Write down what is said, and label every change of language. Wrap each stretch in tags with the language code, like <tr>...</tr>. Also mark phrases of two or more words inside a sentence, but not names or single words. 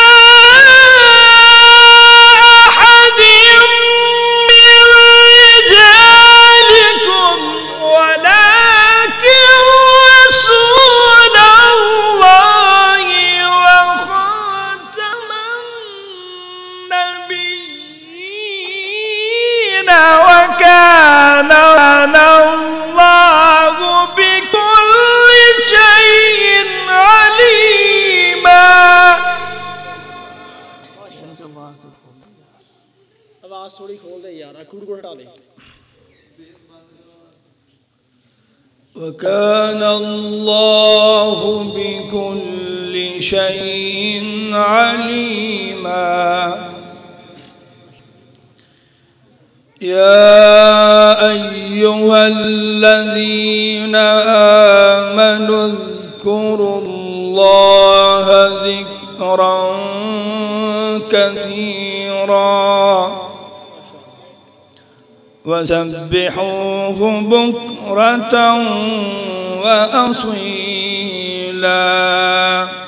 <ar>أحد من رجالكم ولكن رسول الله وخاتم النبيين وكان الله بكل شيء عليما.</ar> <ur>آواز تھوڑی کھول دے یار، اکوڑ کو ہٹا دے.</ur> <ar>وكان الله بكل شيء عليما. يا أيها الذين آمنوا اذكروا الله ذكرا كثيرا وسبحوه بكرة وأصيلا.</ar>